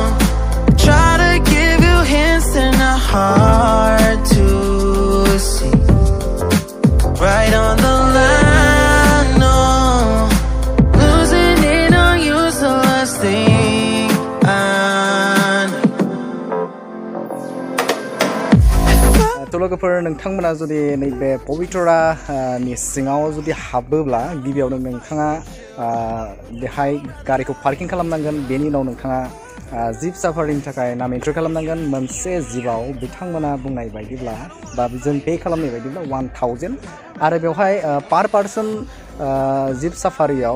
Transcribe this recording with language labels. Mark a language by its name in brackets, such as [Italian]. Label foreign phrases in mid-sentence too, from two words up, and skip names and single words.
[English] Try to give you hints that are hard to see. Right on the line, no. Losing it on you's the last thing I need. [Bodo] थ' लोगोफोर नोंथांमोना जुदि नैबे पबितरानि सिङाव जुदि हाबोब्ला गिबियावनो नोंथाङा बेहाय गारिखौ पार्किं खालामनांगोन बेनि उनाव नोंथाङा [English] jeep safari [Bodo] थाखाय [English] name entry [Bodo] खालामनांगन मोनसे जिपआव बिथांमोना बुंनाय बायदिब्ला बा जों पे खालामनाय बायदिब्ला 1000 आरो बेवहाय [English] per person jeep safari